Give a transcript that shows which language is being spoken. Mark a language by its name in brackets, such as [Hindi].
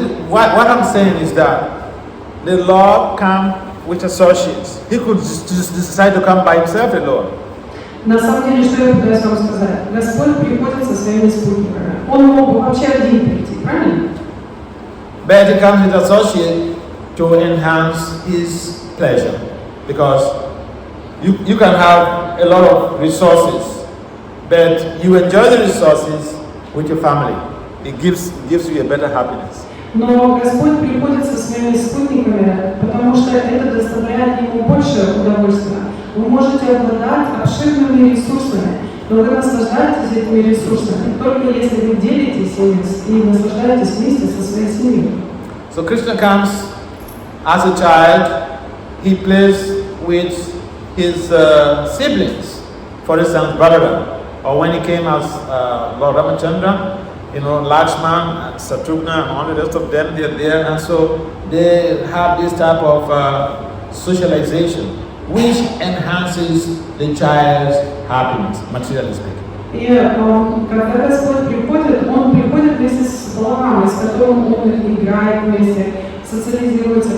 [English] What I'm saying is that the Lord comes with associates. He could just decide to come by himself alone. [Russian] На самом деле, что я пытаюсь вам сказать? Господь приходит со своими спутниками. Он мог бы вообще один прийти, правильно? [English] But he comes with associates to enhance his pleasure. Because you can have a lot of resources, but you enjoy the resources with your family. It gives you a better happiness. [Russian] Но Господь приходит со своими спутниками, потому что это доставляет ему больше удовольствия. Вы можете обладать обширными ресурсами, но вы наслаждаетесь этими ресурсами только если вы делитесь ими и наслаждаетесь вместе со своей семьей. [English] So Krishna comes as a child. He plays with his siblings, for instance, Balaram, or when he came as Lord Ramachandra, Lakshman, Satrughna, and all the rest of them, they're there, and so they have this type of socialization, which enhances the child's happiness, materially speaking. [Russian] И когда Господь приходит, Он приходит вместе с Баларамой, с которым Он играет вместе, социализируется.